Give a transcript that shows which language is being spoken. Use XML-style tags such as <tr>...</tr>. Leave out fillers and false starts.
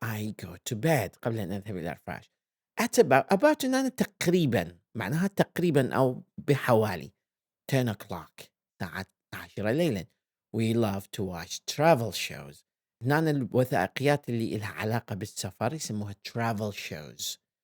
<en>I go to bed</en> <ar>قبل أن أذهب إلى الفراش.</ar> <en>At about</en> <ar>إن أنا تقريبا، معناها تقريبا أو بحوالي 10 o'clock، الساعة 10 ليلا.</ar> <en>We love to watch travel shows.</en> <ar>هنا الوثائقيات اللي إلها علاقة بالسفر يسموها travel shows.</ar>